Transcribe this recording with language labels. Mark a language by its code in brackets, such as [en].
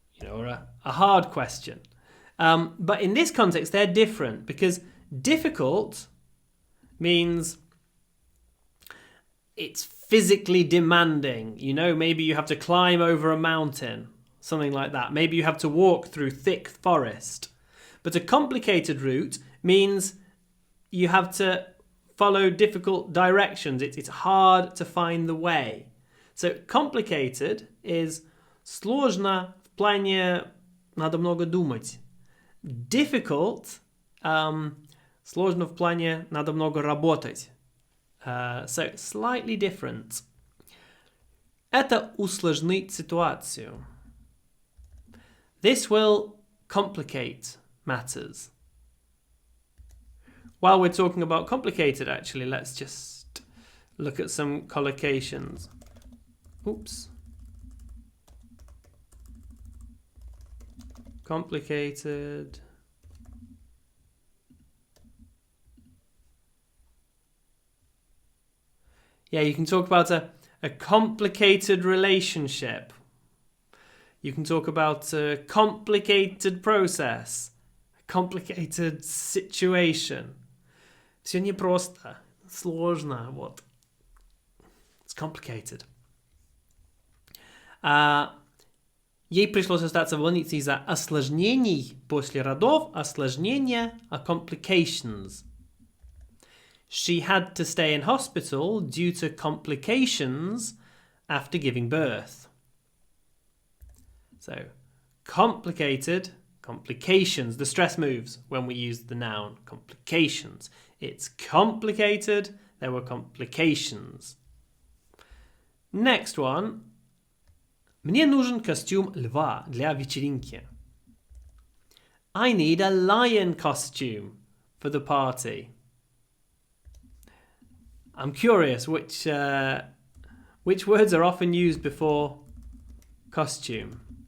[en] Or a hard question. But in this context, they're different because difficult means it's physically demanding. Maybe you have to climb over a mountain, something like that. Maybe you have to walk through thick forest. But a complicated route means you have to follow difficult directions. It's hard to find the way. So complicated is [ru] сложно в плане надо много думать. Difficult, сложно в плане надо много работать. [en] So slightly different. [ru] Это усложнит ситуацию. [en] This will complicate matters. While we're talking about complicated, actually, let's just look at some collocations. Oops. Complicated. Yeah, you can talk about a complicated relationship. You can talk about a complicated process, a complicated situation. [ru] Все непросто, сложно, вот. [en] It's complicated. [ru] Ей пришлось остаться в больнице из-за осложнений после родов, осложнения, complications. [en] She had to stay in hospital due to complications after giving birth. So, complicated, complications. The stress moves when we use the noun complications. It's complicated, there were complications. Next one. [ru] Мне нужен костюм льва для вечеринки. [en] I need a lion costume for the party. I'm curious which words are often used before costume.